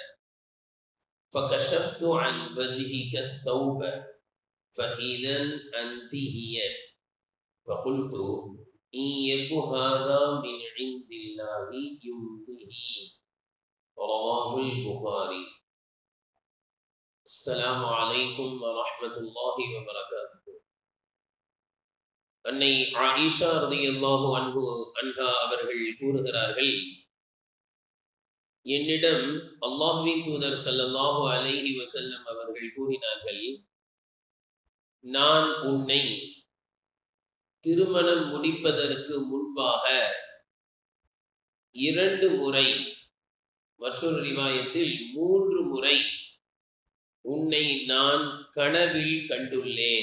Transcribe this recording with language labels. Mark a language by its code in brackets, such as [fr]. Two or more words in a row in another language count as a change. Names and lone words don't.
[ar] فكشفت عن وجهك الثوب فإذا أنت هي فقلت إن يك هذا من عند الله يمضيه رواه البخاري. السلام عليكم ورحمة الله وبركاته. [ta] அன்னை ஆயிஷா [ar] رضي الله عنها [ta] அவர்கள் கூறுகிறார்கள், என்னிடம் அல்லாஹ்வின் தூதர் [ar] صلى الله عليه وسلم [ta] அவர்கள் கூறினார்கள், நான் உன்னை திருமணம் முடிப்பதற்கு முன்பாக 2 முறை, மற்றொரு ரிவாயத்தில் 3 முறை உன்னை நான் கனவில் கண்டுள்ளேன்.